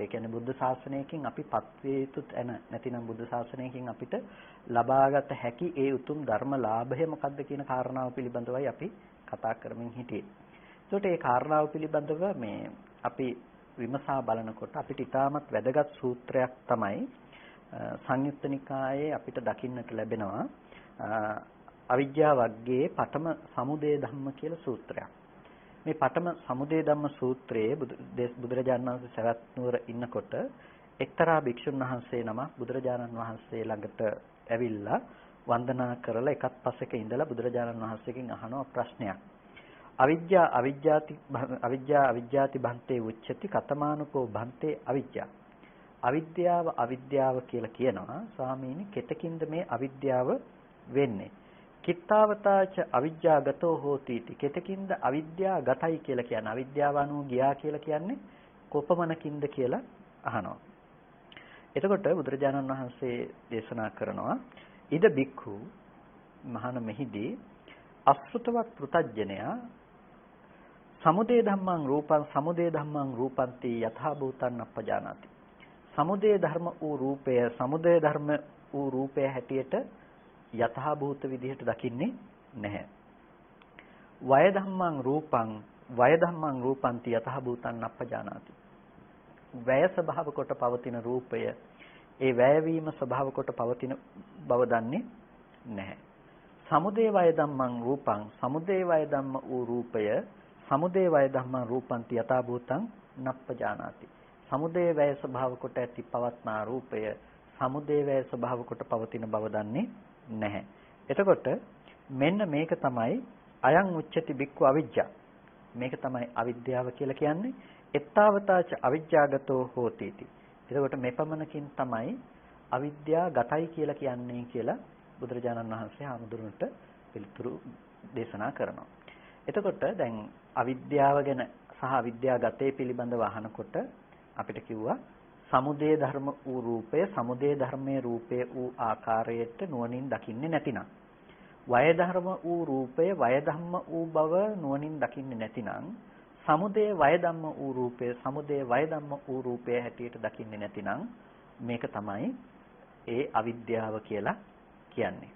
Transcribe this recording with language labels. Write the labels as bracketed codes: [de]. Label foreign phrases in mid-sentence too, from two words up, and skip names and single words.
[si] කියන්නේ බුද්ධ ශාසනයකින් අපි පත්වේ යුතු තැන නැතිනම් බුද්ධ ශාසනයකින් අපිට ලබාගත හැකි ඒ උතුම් ධර්ම ලාභය මොකක්ද කියන කාරණාව පිළිබඳවයි අපි කතා කරමින් හිටියේ. ඒකට ඒ කාරණාව පිළිබඳව මේ අපි විමසා බලනකොට අපිට ඉතාමත් වැදගත් සූත්‍රයක් තමයි සංයුත්ත නිකායේ අපිට දකින්නට ලැබෙනවා අවිජ්ජා වග්ගයේ පඨම සමුදය ධම්ම කියලා සූත්‍රයක්. මේ පඨම සමුදය ධම්ම සූත්‍රයේ බුදුරජාණන් වහන්සේ සවැත් නුවර ඉන්නකොට එක්තරා භික්ෂුන් වහන්සේ නමක් බුදුරජාණන් වහන්සේ ළඟට ඇවිල්ලා වන්දනා කරලා එකත් පස්සක ඉඳලා බුදුරජාණන් වහන්සේගෙන් අහනවා ප්‍රශ්නයක්. [pi] අවිජ්ජාති භන්තේ උච්චති කතමානුකෝ භන්තේ අවිජ්ජා. [si] අවිද්‍යාව කියලා කියනවා ස්වාමීනි කෙතකින්ද මේ අවිද්‍යාව වෙන්නේ? [pi] කිත්තාවතාච අවිජ්ජාගතෝ හෝති इति. [si] කෙතකින්ද අවිද්‍යාගතයි කියලා කියන්නේ? අවිද්‍යාව අනුව ගියා කියලා කියන්නේ කොපමණකින්ද කියලා අහනවා. එතකොට බුදුරජාණන් වහන්සේ දේශනා කරනවා [pi] ඉද බික්ඛු මහාන මෙහිදී අසෘතවත් පෘතජ්ජනයා සමුදය ධම්මං රූපං සමුදය ධම්මං රූපන්ති යථා භූතං අපජානාති. [si] සමුදය ධර්ම වූ රූපය සමුදය ධර්ම වූ රූපය හැටියට යථා භූත විදිහට දකින්නේ නැහැ. [pi] වය ධම්මං රූපං වය ධම්මං රූපන්ති යථා භූතං අපජානාති. [si] වැය ස්වභාව කොට පවතින රූපය ඒ වැයවීම ස්වභාව කොට පවතින බව දන්නේ නැහැ. [pi] සමුදය වය ධම්මං රූපං සමුදය වය ධම්ම [si] වූ රූපය [pi] සමුදය වය ධම්මං රූපන්ති යථා භූතං නප්පජානාති. [si] සමුදය වය ස්වභාව කොට ඇති පවත්නා රූපය සමුදය වය ස්වභාව කොට පවතින බව දන්නේ නැහැ. එතකොට මෙන්න මේක තමයි [pi] අයං උච්චති බික්ඛු අවිජ්ජා. [si] මේක තමයි අවිද්‍යාව කියලා කියන්නේ. [pi] එත්තාවතාච අවිජ්ජාගතෝ හෝති इति. [si] එතකොට මෙපමණකින් තමයි අවිද්‍යාගතයි කියලා කියන්නේ කියලා බුදුරජාණන් වහන්සේ ආමුදුරන්ට පිළිතුරු දේශනා කරනවා. එතකොට දැන් අවිද්‍යාව ගැන සහ අවිද්‍යාගතේ පිළිබඳව අහනකොට අපිට කිව්වා සමුදය ධර්ම වූ රූපය සමුදය ධර්මයේ රූපය වූ ආකාරයට නුවණින් දකින්නේ නැතිනම් වය ධර්ම වූ රූපය වය ධම්ම වූ බව නුවණින් දකින්නේ නැතිනම් සමුදය වය ධම්ම වූ රූපය සමුදය වය ධම්ම වූ රූපය හැටියට දකින්නේ නැතිනම් මේක තමයි ඒ අවිද්‍යාව කියලා කියන්නේ.